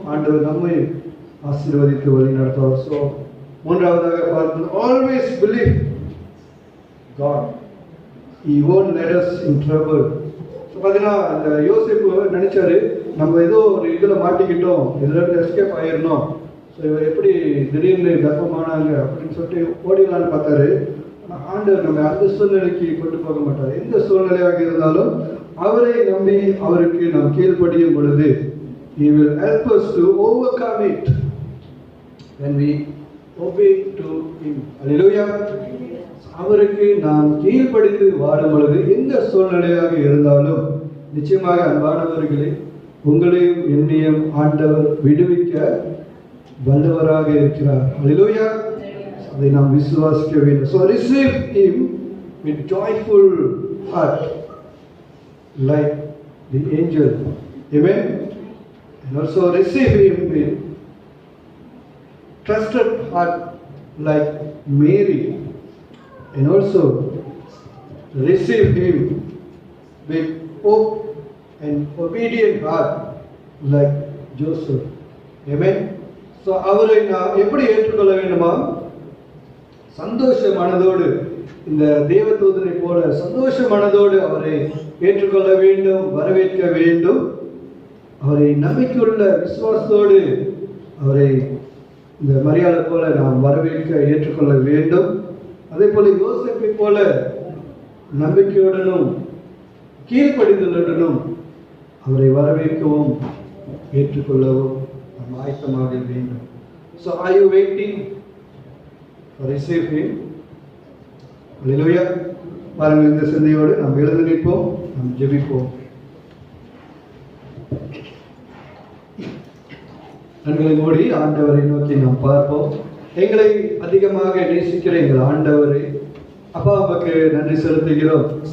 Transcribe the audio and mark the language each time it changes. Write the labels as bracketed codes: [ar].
[ta] ஆண்டவர் நம்மை ஆசீர்வதித்து வழி நடத்துவார். ஸோ மூன்றாவதாக பார்ப்பது, [en] Always believe God, He won't let us in trouble. [ta] So பார்த்தீங்கன்னா அந்த யோசேப்பு நினைச்சாரு, நம்ம ஏதோ ஒரு இதில் மாட்டிக்கிட்டோம், இதில் எஸ்கேப் ஆயிடணும், ஸோ இவர் எப்படி திடீர்னு கர்ப்பமானாங்க அப்படின்னு சொல்லிட்டு ஓடிடலான்னு பார்த்தாரு. ஆனால் ஆண்டவர் நம்ம அந்த சூழ்நிலைக்கு கொண்டு போக மாட்டார். எந்த சூழ்நிலையாக இருந்தாலும் அவரை நம்பி அவருக்கு நாம் கீழ்ப்படியும் பொழுது [en] He will help us to overcome it when we obey to Him. Hallelujah. [ta] அவருக்கு நாம் கீழ்ப்படிந்து வாழும் பொழுது எந்த சூழ்நிலையாக இருந்தாலும் நிச்சயமாக அன்பானவர்களே, உங்களையும் என்னையும் ஆண்டவர் விடுவிக்க வல்லவராக இருக்கிறார். Hallelujah. அதை நாம் விசுவாசிக்க வேண்டும். [en] So receive Him with joyful heart like the angel. Amen. And also receive Him with trusted heart like Mary. And also receive Him with hope and obedient heart like Joseph. Amen. [ta] So அவரை நாம் எப்படி ஏற்றுக்கொள்ள வேண்டுமா? சந்தோஷ மனதோடு, இந்த தேவதூதனை போல சந்தோஷ மனதோடு அவரை ஏற்றுக்கொள்ள வேண்டும், வரவேற்க வேண்டும். அவரை நம்பிக்கையுள்ள விசுவாசத்தோடு அவரை இந்த மரியாதை போல நாம் வரவேற்க ஏற்றுக்கொள்ள வேண்டும். அதே போல யோசேப்பை போல நம்பிக்கையுடனும் கீழ்ப்படிதலுடனும் அவரை வரவேற்கவும் ஏற்றுக்கொள்ளவும் நாம் ஆயத்தமாக வேண்டும். [en] So are you waiting to receive Him? Hallelujah. [ta] பாருங்கள், இந்த சிந்தையோடு நாம் எழுந்து நிற்போம், நாம் ஜெபிப்போம். கண்களை மூடி ஆண்டவரை நோக்கி நாம் பார்ப்போம். எங்களை அதிகமாக நேசிக்கிற எங்கள் ஆண்டவரே, அப்பா உமக்கு நன்றி செலுத்துகிறோம்.